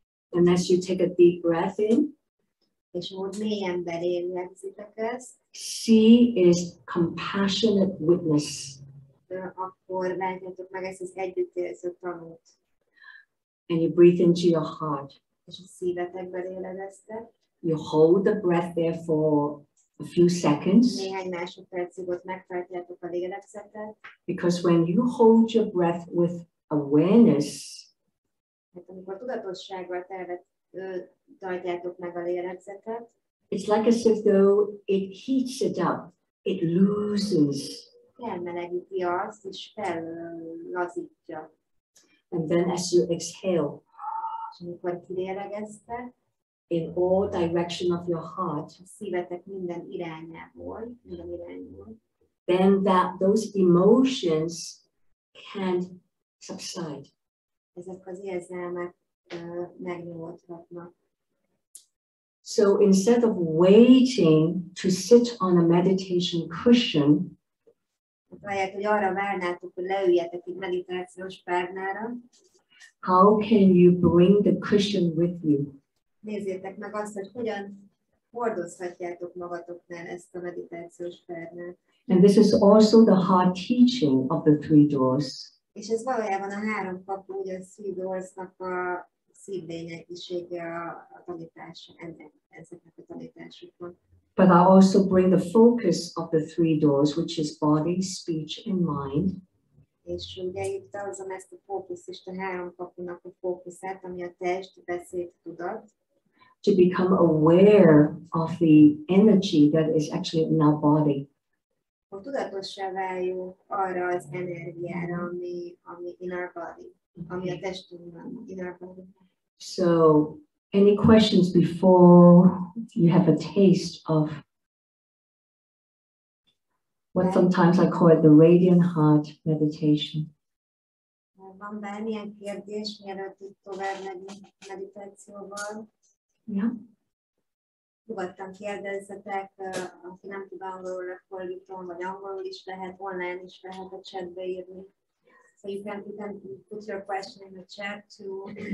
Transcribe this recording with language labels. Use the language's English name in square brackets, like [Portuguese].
[English] And as you take a deep breath in, [Hungarian] És ahogy mélyen belélegzitek ezt, [English] C is compassionate witness. [Hungarian] Akkor látjátok meg ezt az együttérző tanút. [English] And you breathe into your heart. [Hungarian] És a szívetekbe lélegeztek. [English] You hold the breath there for a few seconds. [Hungarian] Néhány másodpercig ott megtartjátok a lélegzetet. [English] Because when you hold your breath with awareness, [Hungarian] Hát amikor tudatossággal tartjátok meg a lélegzetet, [English] it's like as if though it heats it up, it loosens. [Hungarian] felmelegíti azt, és fellazítja. [English] And then as you exhale, [Hungarian] És amikor kilélegeztek, [English] in all direction of your heart, [Hungarian] a szívetek minden irányból, [English] then those emotions can subside. [Hungarian] ezek az érzelmek megnyugodhatnak. [English] So instead of waiting to sit on a meditation cushion, [Hungarian] Ahelyett, hogy arra várnátok, hogy leüljetek egy meditációs párnára, [English] how can you bring the cushion with you? [Hungarian] nézzétek meg azt, hogy hogyan hordozhatjátok magatoknál ezt a meditációs párnát. [English] And this is also the heart teaching of the three doors. [Hungarian] És ez valójában a három kapu, ugye a three doors-nak a szívlényegisége, a tanítása, ezeknek a tanításoknak. [English] But I also bring the focus of the three doors, which is body, speech, and mind. [Hungarian] És ugye itt behozom ezt a fókuszt, és a három kapunak a fókuszát, ami a test, beszéd, tudat. [English] To become aware of the energy that is actually in our body. [Hungarian] Hogy tudatossá váljunk arra az energiára, ami [English] in our body, [Hungarian] ami a testünkben, in our body. [English] So, any questions before you have a taste of what sometimes I call it the radiant heart meditation? [Hungarian] Van bármilyen kérdés, mielőtt itt tovább megyünk meditációval? [English] Yeah. [Hungarian] Nyugodtan kérdezzetek, aki nem tud angolul, fordítom, vagy angolul is lehet, online is lehet a chatbe írni. [English] So you can put your question in the chat too.